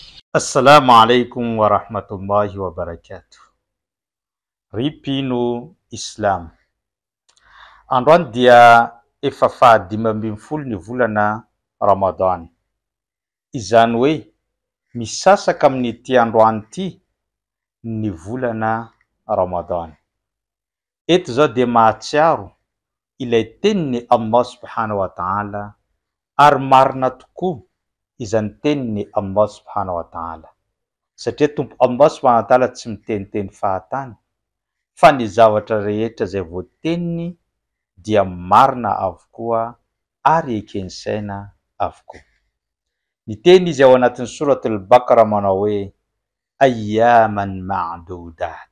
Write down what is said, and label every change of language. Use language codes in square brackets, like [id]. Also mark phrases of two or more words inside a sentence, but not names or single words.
[ar] السلام عليكم ورحمة الله وبركاته. [mg] Ripino Islam. Androany dia efa fahadimy ambin'ny folo ny volana Ramadan. Izany hoe misasaka amin'ity androany ity ny volana Ramadan. Eto zao dia mahatsiaro ilay tenin'ny [ar] الله سبحانه وتعالى [mg] ary marina tokoa izany tenin'ny [ar] الله سبحانه وتعالى. [mg] Satria tompo [ar] الله سبحانه وتعالى [mg] tsy miteniteny fahatany, fa ny zavatra rehetra zay voateniny dia marina avokoa ary ekensaina avokoa. Ny teny izy ao anatin'ny surat al-Baqarah manao hoe [ar] أياما معدودات.